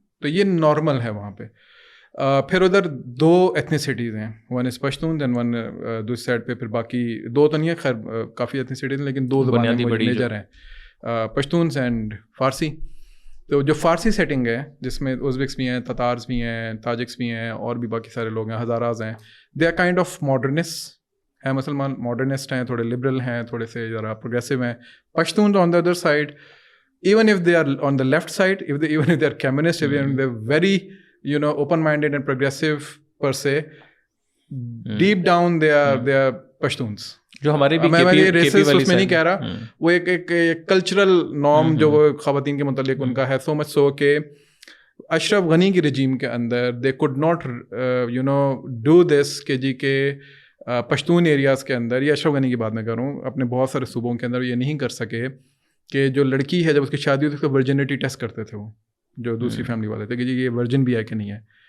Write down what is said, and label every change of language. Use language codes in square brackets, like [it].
[ur] تو یہ نارمل ہے وہاں پہ. پھر ادھر 2 ایتھنیسٹیز ہیں، one is Pashtun and one دوسری سائڈ پہ پھر باقی 2 تو نہیں ہے، خیر کافی ایتھنیسٹیز ہیں لیکن 2 زبانیں میجر ہیں، پشتونز اینڈ فارسی. تو جو فارسی سیٹنگ ہے جس میں ازبکس بھی ہیں، تتارز بھی ہیں، تاجکس بھی ہیں، اور بھی باقی سارے لوگ ہیں، ہزاراز ہیں، [en] they are kind of modernist [ur] ہیں، مسلمان ماڈرنسٹ ہیں، تھوڑے لبرل ہیں، تھوڑے سے ذرا پروگریسو ہیں. [en] Pashtun on the other side, even if they are on the left side, even if they are communist, even if they're very, open-minded and progressive per se, deep down they are Pashtuns. [ur] جو ہمارے بھی میں یہ recess اس میں نہیں کہہ رہا، وہ ایک کلچرل نارم جو وہ خواتین کے متعلق ان کا ہے. سو مچ سو کہ اشرف غنی کی رجیم کے اندر [en] they could not do this [ur] کہ جی کہ پشتون ایریاز کے اندر، یہ اشرف غنی کی بات میں کروں، اپنے بہت سارے صوبوں کے اندر یہ نہیں کر سکے کہ جو لڑکی ہے جب اس کی شادی ہوتی ہے تو ورجنٹی ٹیسٹ کرتے تھے وہ جو دوسری فیملی والے تھے کہ جی یہ ورجن بھی ہے کہ نہیں ہے.